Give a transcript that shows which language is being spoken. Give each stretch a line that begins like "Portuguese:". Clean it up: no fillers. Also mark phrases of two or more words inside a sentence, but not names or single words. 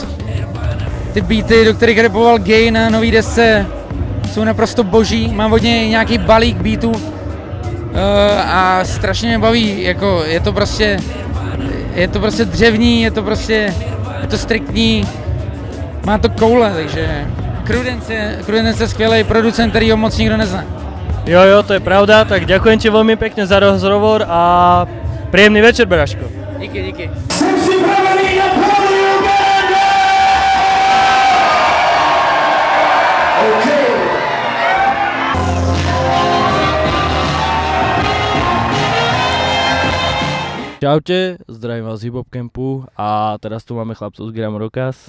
Czech: Ty beaty, do kterých rapoval Gay na nový desce, jsou naprosto boží, mám od něj nějaký balík beatů a strašně mě baví, jako je to prostě dřevní, je to striktní, má to koule, takže Crudence je skvělý producent, který ho moc nikdo nezná. Jo,
Slovak: to je pravda, tak ďakujem ti veľmi pekne za rozhovor a príjemný večer, Braško.
Czech: Díky.
Slovak: Čaute, zdravím vás z Hip Hop Campu a teraz tu máme chlapcov z Gramorokaz.